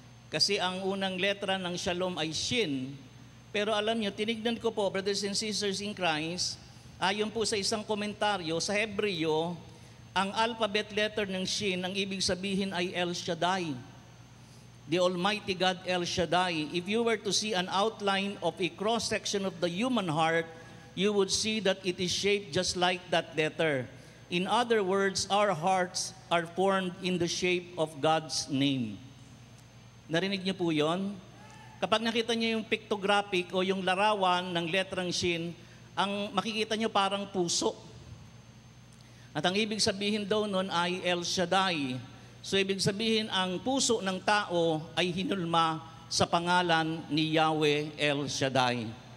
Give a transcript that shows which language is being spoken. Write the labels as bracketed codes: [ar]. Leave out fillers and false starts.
[tl] Kasi ang unang letra ng Shalom ay Shin. Pero alam niyo, tinignan ko po, [en] brothers and sisters in Christ, [tl] ayon po sa isang komentaryo, sa Hebreo, ang alphabet letter ng Shin, ang ibig sabihin ay El Shaddai. [en] The Almighty God El Shaddai. If you were to see an outline of a cross-section of the human heart, you would see that it is shaped just like that letter. In other words, our hearts are formed in the shape of God's name. [tl] Narinig niyo po yon? Kapag nakita niyo yung pictographic o yung larawan ng letrang Shin, ang makikita niyo parang puso. At ang ibig sabihin daw nun ay El Shaddai. So ibig sabihin, ang puso ng tao ay hinulma sa pangalan ni Yahweh El Shaddai.